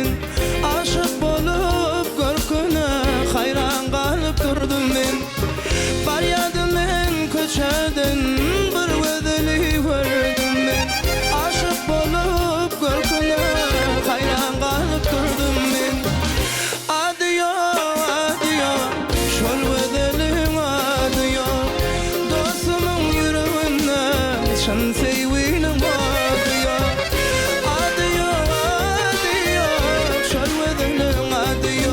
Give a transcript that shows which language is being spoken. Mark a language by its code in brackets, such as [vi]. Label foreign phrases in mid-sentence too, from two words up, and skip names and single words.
[tk] Aşık bolup görküne hayran kalıp durdum men. Baryadım men köçeden, bir güzeli gördüm men. Aşık bolup görküne hayran kalıp durdum men. Adiyo, adiyo, şol güzelim adiyo. [tr] Dostumun yüreğinden şan sevgilim adiyo. [tk] Adiyo, adiyo, şol güzelim adiyo.